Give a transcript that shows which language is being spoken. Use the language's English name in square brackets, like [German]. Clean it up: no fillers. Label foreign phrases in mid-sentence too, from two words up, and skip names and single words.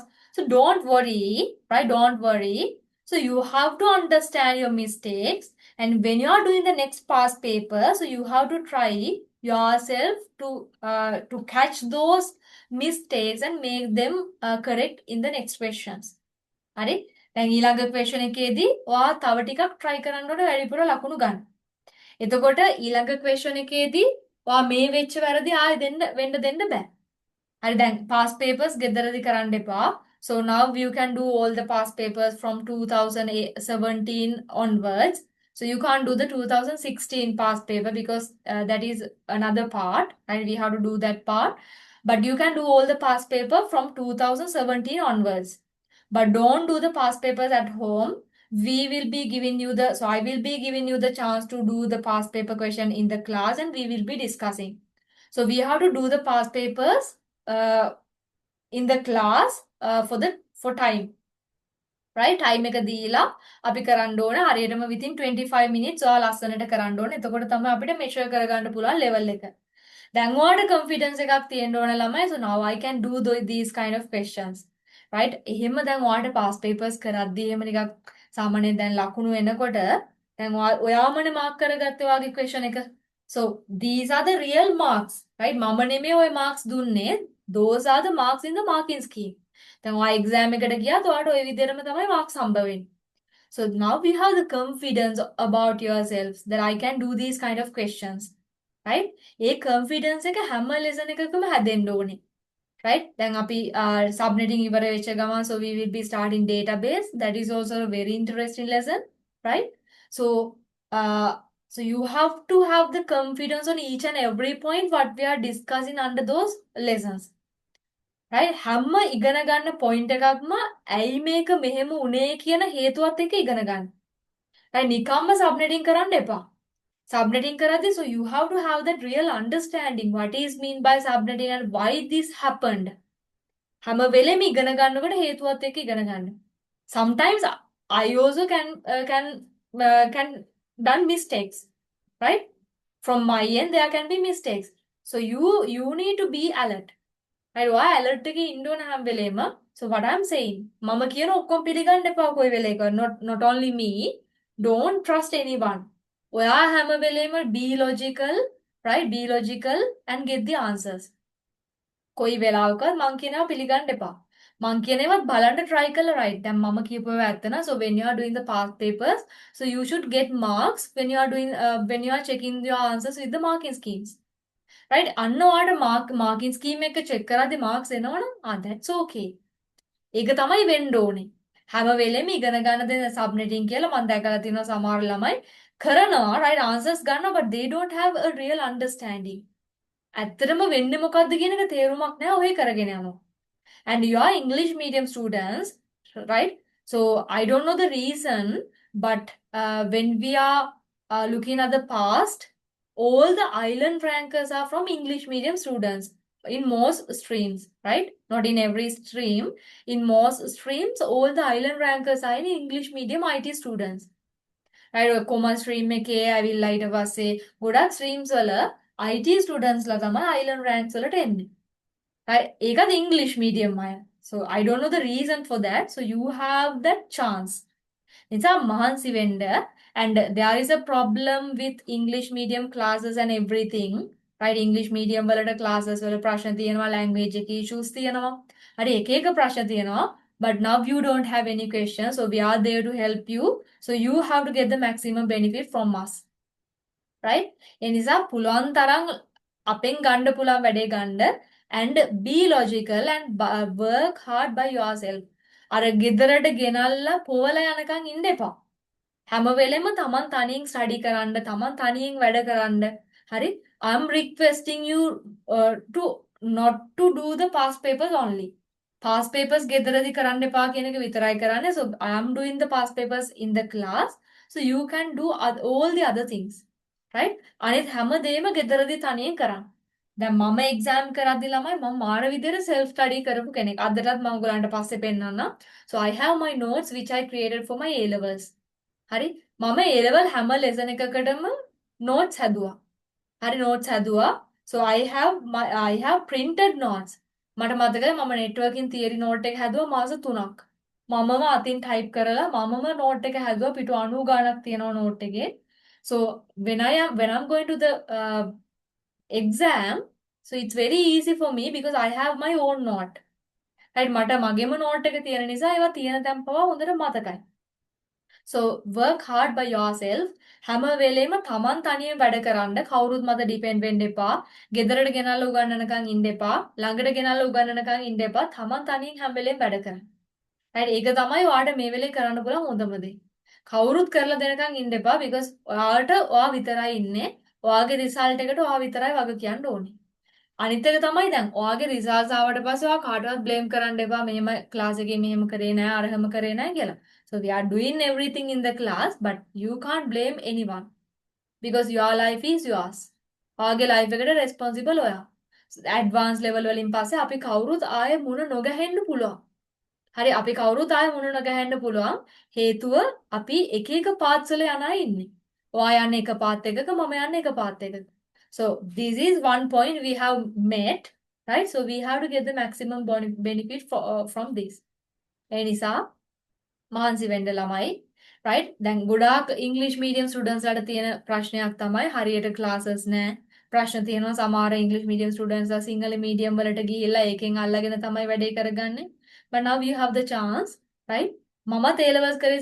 [English] So don't worry, right? Don't worry. So you have to understand your mistakes. And when you are doing the next past paper, so you have to try yourself to catch those mistakes and make them correct in the next questions. [Sinhala] හරි දැන් ඊළඟ question එකේදී ඔයා තව ටිකක් try කරන්න ඕනේ වැඩිපුර ලකුණු ගන්න. එතකොට ඊළඟ question එකේදී ඔයා මේ වෙච්ච වැරදි ආයෙ වෙන්න දෙන්න බෑ. හරි දැන් past papers ගෙදරදී කරන්න එපා. [English] So now you can do all the past papers from 2017 onwards. So you can't do the 2016 past paper because that is another part and we have to do that part. But you can do all the past paper from 2017 onwards. But don't do the past papers at home. I will be giving you the chance to do the past paper question in the class and we will be discussing. So we have to do the past papers in the class for time. Right? Time [Sinhala] එක දීලා අපි කරන්න ඕන හරියටම [English] within 25 minutes [Sinhala] ඔයා ලස්සනට කරන්න ඕන. එතකොට තමයි අපිට measure කරගන්න පුළුවන් level එක. දැන් ඔයාලට confidence එකක් තියෙන්න ඕන ළමයි. [English] So now I can do these kind of questions. right? [Sinhala] එහෙම දැන් ඔයාලට [English] past papers [Sinhala] කරද්දී එහෙම නිකන් සාමාන්‍යයෙන් දැන් ලකුණු එනකොට දැන් ඔයාමනේ මාක් කරගත්තේ ඔයාගේ question එක. [English] So these are the real marks, right? [Sinhala] මම නෙමෙයි ඔය marks දුන්නේ. [English] Those are the marks in the marking scheme. [Sinhala] දැන් ඔයා exam එකට ගියාත් ඔයාලට ওই විදිහටම තමයි marks හම්බ වෙන්නේ. [English] So now we have the confidence about yourselves that I can do these kind of questions, right? [Sinhala] ඒ confidence එක හැම lesson එකකම හැදෙන්න ඕනේ. Right? [English] Then [Sinhala] අපි subnetting ඉවර වෙච්ච ගමන් [English] so we will be starting database. That is also a very interesting lesson, right? So uh, so you have to have the confidence on each and every point what we are discussing under those lessons. Right? [Sinhala] හැම ඉගෙන ගන්න point එකක්ම ඇයි මේක මෙහෙම උනේ කියන හේතුවත් එක්ක ඉගෙන ගන්න. right? නිකම්ම subnetting කරන්න එපා. [English] Subnetting කරද්දී so you have to have that real understanding what is mean by subnetting and why this happened. [Sinhala] හැම වෙලෙම ඉගෙන ගන්නකොට හේතුවත් එක්ක ඉගෙන ගන්න. [English] Sometimes I also can done mistakes, right? From my end there can be mistakes. So you need to be alert. right? [Sinhala] ඔයා alert එකේ ඉන්න ඕන හැම වෙලෙම. [English] So what I'm saying, [Sinhala] මම කියන ඔක්කොම පිළිගන්න එපා කොයි වෙලේක. [English] Not only me, don't trust anyone. [Sinhala] ඔයා හැම වෙලෙම [English] be logical, right? Be logical and get the answers. [Sinhala] කොයි වෙලාවකත් මං කියනවා පිළිගන්න එපා. මං කියන ඒවත් බලන්න try කරලා right. දැන් මම කියපුව ඒවා ඇත්ත නා. [English] So when you are doing the past papers, so you should get marks when you are doing when you are checking your answers with the marking schemes. right? [Sinhala] අන්න ඔයාලට [English] marking scheme [Sinhala] එක check කරද්දී marks එනවනම් [English] that's okay. [Sinhala] ඒක තමයි වෙන්න ඕනේ. හැම වෙලෙම ඉගෙන ගන්න දෙන subnetting කියලා මම දැකලා තියෙනවා සමහර ළමයි කරනවා [English] right answers [Sinhala] ගන්නවා [English] but they don't have a real understanding. [Sinhala] ඇත්තටම වෙන්නේ මොකද්ද කියන එක තේරුමක් නැහැ ඔහේ කරගෙන යනවා. [English] And you are English medium students, right? So I don't know the reason, but when we are looking at the past, all the island rankers are from English medium students in most streams, right? Not in every stream. In most streams, all the island rankers are in English medium IT students. right? commerce stream [Sinhala] එකේ ඇවිල්ලා ඊට පස්සේ ගොඩක් ස්ට්‍රීම්ස් වල IT ස්ටුඩන්ට්ස්ලා තමයි [English] island ranks [Sinhala] වලට එන්නේ. right? ඒකත් [English] English medium [Sinhala] අය. [English] So I don't know the reason for that. So you have that chance. [Sinhala] නිසා මහන්සි වෙන්න [English] and there is a problem with English medium classes and everything. right? English medium [Sinhala] වලට classes වල ප්‍රශ්න තියෙනවා, language එකේ issues තියෙනවා. හරි එක එක ප්‍රශ්න තියෙනවා. [English] But now you don't have any questions. So we are there to help you. So you have to get the maximum benefit from us. right? [Sinhala] ඒ නිසා පුළුවන් තරම් අපෙන් ගන්න පුළුවන් වැඩේ ගන්න [English] and be logical and work hard by yourself. [Sinhala] අර ගෙදරට ගෙනල්ලා පොවලා යනකම් ඉන්න එපා. හැම වෙලෙම තමන් තනියෙන් ස්ටඩි කරන්න, තමන් තනියෙන් වැඩ කරන්න. හරි? [English] I'm requesting you to not to do the past papers only. past papers [Sinhala] ගෙදරදී කරන්න එපා කියන එක විතරයි කරන්නේ. [English] So I am doing the past papers in the class. So you can do all the other things. right? [Sinhala] අනිත් හැම දෙයක්ම ගෙදරදී තනියෙන් කරන්න. දැන් මම එක්සෑම් කරද්දි ළමයි මම මාර විදිහට [English] self study [Sinhala] කරපු කෙනෙක්. අදටත් මම ඔයගලන්ට පස්සේ පෙන්නන්නම්. [English] So I have my notes which I created for my A levels. [Sinhala] හරි? මම [English] A level [Sinhala] හැම lesson එකකටම notes හැදුවා. හරි notes හැදුවා. [English] So I have printed notes. [Sinhala] මට මතකයි මම [English] networking theory note [Sinhala] එක හැදුවා මාස 3ක්. මමම අතින් type කරලා මමම note එක හැදුවා පිටු 90 ගාණක් තියෙනවා note එකේ. [English] So when I'm going to the exam, so it's very easy for me because I have my own note. right? [Sinhala] මට මගේම note එක තියෙන නිසා ඒවා තියෙන තැන් පවා හොඳට මතකයි. [English] So work hard by yourself. [Sinhala] හැම වෙලේම තමන් තනියෙන් වැඩ කරන්න කවුරුත් මත depend වෙන්න එපා. ගෙදරට ගෙනල්ලා උගන්නනකම් ඉන්න එපා. ළඟට ගෙනල්ලා උගන්නනකම් ඉන්න එපා. තමන් තනියෙන් හැම වෙලේම වැඩ කරන්න. right? ඒක තමයි ඔයාලට මේ වෙලේ කරන්න පුළුවන් හොඳම දේ. කවුරුත් කරලා දෙනකම් ඉන්න එපා because ඔයාට ඔයා විතරයි ඉන්නේ. ඔයාගේ result එකට ඔයා විතරයි වග කියන්න ඕනේ. අනිත් එක තමයි දැන් ඔයාගේ results ආවට පස්සේ ඔයා කාටවත් blame කරන්න එපා මෙහෙම class එකේ මෙහෙම කරේ නැහැ අරහෙම කරේ නැහැ කියලා. [English] So we are doing everything in the class but you can't blame anyone because your life is yours. [Sinhala] ඔයාගේ life එකට responsible ඔයා. [English] advanced level [Sinhala] වලින් පස්සේ අපි කවුරුත් ආයේ මුණ නොගැහෙන්න පුළුවන්. හරි අපි කවුරුත් ආයෙ මුණ නොගැහෙන්න පුළුවන් හේතුව අපි එක එක පාත්ස් වල යන අය ඉන්නේ. ඔයා යන්නේ එක පාත් එකක මම යන්නේ එක පාත් එකක. [English] So this is one point we have met, right? So we have to get the maximum benefit from this. [Sinhala] ඒ නිසා මහන්සි වෙන්න ළමයි right දැන් ගොඩාක් [English] English medium students [Sinhala] ලාට තියෙන ප්‍රශ්නයක් තමයි හරියට ක්ලාසස් නැහැ ප්‍රශ්න තියෙනවා සමහර [English] English medium students [Sinhala] ලා [English] Sinhala medium [Sinhala] වලට ගිහිල්ලා ඒකෙන් අල්ලගෙන තමයි වැඩේ කරගන්නේ [English] but now we have the chance right [Sinhala] මමත් [English] A levels [Sinhala] කරේ